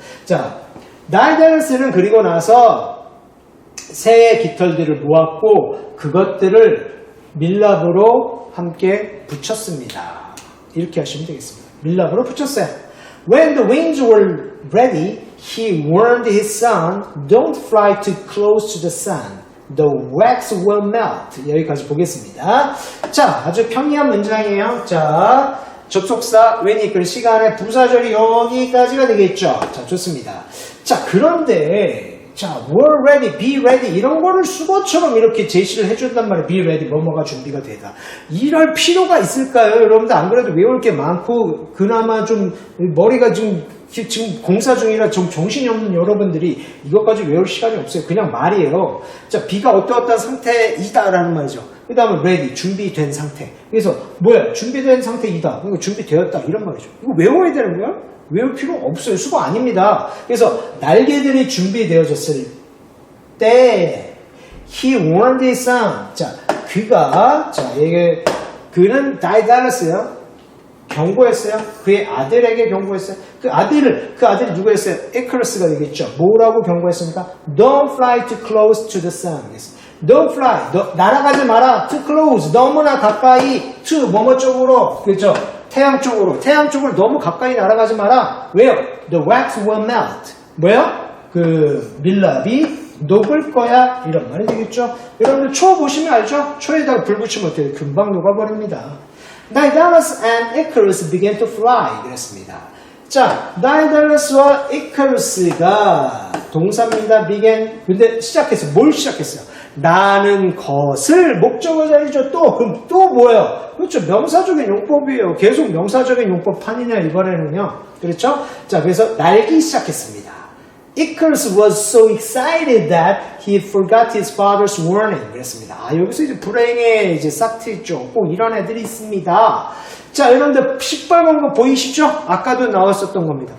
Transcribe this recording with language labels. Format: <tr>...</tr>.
<ko>자, neitherless는 그리고 나서 새의 깃털들을 모았고 그것들을 밀랍으로 함께 붙였습니다. 이렇게 하시면 되겠습니다. 밀랍으로 붙였어요.</ko> <en>When the wings were ready, he warned his son, don't fly too close to the sun. The wax will melt.</en> <ko>여기까지 보겠습니다. 자, 아주 편리한 문장이에요. 자, 접속사 when이 이끌 시간의 부사절이 여기까지가 되겠죠. 자, 좋습니다. 자, 그런데 자, were ready, be ready 이런 거를 수거처럼 이렇게 제시를 해준단 말이에요. be ready, 뭐뭐가 준비가 되다. 이럴 필요가 있을까요? 여러분들 안 그래도 외울 게 많고 그나마 좀 머리가 지금 공사 중이라 좀 정신이 없는 여러분들이 이것까지 외울 시간이 없어요. 그냥 말이에요. 자, be가 어떠어떠한 상태이다라는 말이죠. 그 다음에 ready, 준비된 상태. 그래서 뭐야? 준비된 상태이다. 그러니까 준비되었다 이런 말이죠. 이거 외워야 되는 거야? 외울 필요 없어요. 수고 아닙니다. 그래서 날개들이 준비되어졌을 때</ko> <en>he warned his son.</en> <ko>자, 그가 자, 이게 그는 neitherless요. 경고했어요. 그의 아들에게 경고했어요. 그 아들이 누구였어요? Icarus가 되겠죠. 뭐라고 경고했습니까?</ko> <en>Don't fly too close to the sun. Don't fly.</en> <ko>날아가지 마라.</ko> <en>Too close.</en> <ko>너무나 가까이. To 뭐뭐 쪽으로. 그렇죠. 태양 쪽으로 너무 가까이 날아가지 마라. 왜요?</ko> <en>The wax will melt.</en> <ko>뭐요? 그 밀랍이 녹을 거야. 이런 말이 되겠죠. 여러분들 초 보시면 알죠? 초에다가 불 붙이면 어때요? 금방 녹아버립니다.</ko> <en>Daedalus and Icarus began to fly.</en> <ko>그랬습니다. 자, Daedalus와 Icarus가 동사입니다. began. 근데 시작했어요. 뭘 시작했어요? 나는 것을 목적어 자리죠. 그럼 또 뭐예요? 그렇죠. 명사적인 용법이에요. 계속 명사적인 용법 판이냐 이번에는요. 그렇죠? 자, 그래서 날기 시작했습니다.</ko> <en>Icarus was so excited that he forgot his father's warning.</en> <ko>그랬습니다. 여기서 이제 불행에 이제 싹 트였죠. 꼭 이런 애들이 있습니다. 자, 여러분들 시뻘건 거 보이시죠? 아까도 나왔었던 겁니다.</ko>